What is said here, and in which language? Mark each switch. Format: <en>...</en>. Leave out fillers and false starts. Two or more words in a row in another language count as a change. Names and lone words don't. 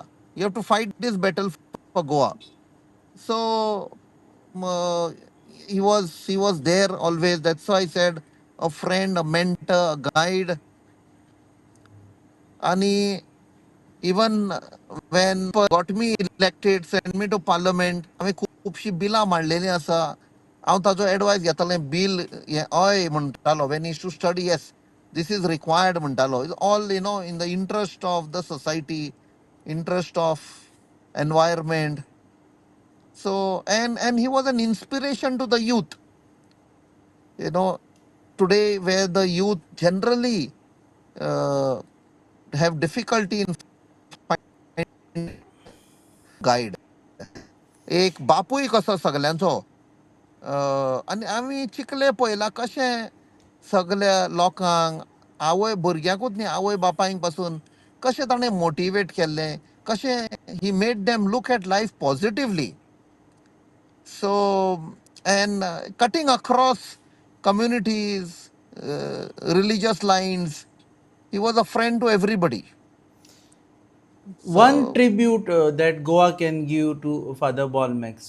<en>You have to fight this battle for Goa. So uh, he was there always. That's why I said a friend, a mentor, a guide. And even when got me elected, sent me to parliament,</en> <kok>आम्ही खूपशी बिलां मांडलेलीं आसा. हांव ताजो एडवायस घेतालें. बिल हें हय म्हणटालो</kok> <en>when he used to study, yes, this is required</en> <kok>म्हणटालो.</kok> <en>It's all in the interest of the society, interest of environment. So and he was an inspiration to the youth. You know, today where the youth generally uh, have difficulty in finding guide.</en> <kok>एक बापूय कसो सगल्यांचो. आनी आमी चिकले पळयलां कशें सगल्या लोकांक आवय भुरग्यांकूच न्ही आवय बापायक पासून कशें ताणें मोटिवेट केल्लें, कशें</kok> <en>he made them look at life positively. So, and cutting across communities, religious lines, he was a friend to everybody. One So, tribute that Goa can give to Father Balmix.</en>